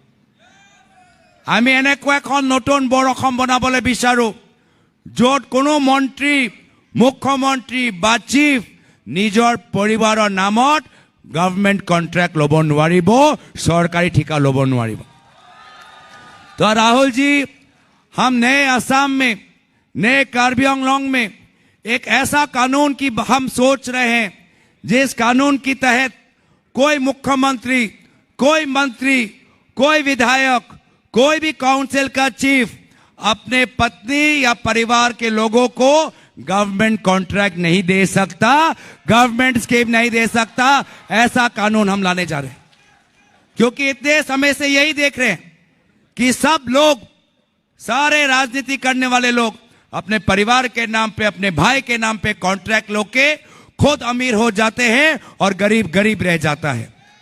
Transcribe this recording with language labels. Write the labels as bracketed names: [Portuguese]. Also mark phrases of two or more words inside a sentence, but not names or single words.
[Assamese] আমি এনেকুৱা এখন নতুন বৰ অসম বনাবলৈ বিচাৰোঁ য'ত কোনো মন্ত্ৰী মুখ্যমন্ত্ৰী বা চিফ নিজৰ পৰিবাৰৰ নামত [English] government contract [Assamese] ল'ব নোৱাৰিব চৰকাৰী ঠিকা ল'ব নোৱাৰিব [Hindi] तो राहुल जी हम नए असम में नए कार्बी आंगलोंग में एक ऐसा कानून की हम सोच रहे हैं जिस कानून के तहत कोई मुख्यमंत्री कोई मंत्री कोई विधायक कोई भी काउंसिल का चीफ अपने पत्नी या परिवार के लोगों को [English] government contract [Hindi] नहीं दे सकता [English] government scheme [Hindi] नहीं दे सकता ऐसा कानून हम लाने जा रहे हैं क्योंकि इतने समय से यही देख रहे हैं कि सब लोग सारे राजनीति करने वाले लोग अपने परिवार के नाम पे अपने भाई के नाम पे कॉन्ट्रैक्ट लो के खुद अमीर हो जाते हैं और गरीब गरीब रह जाता है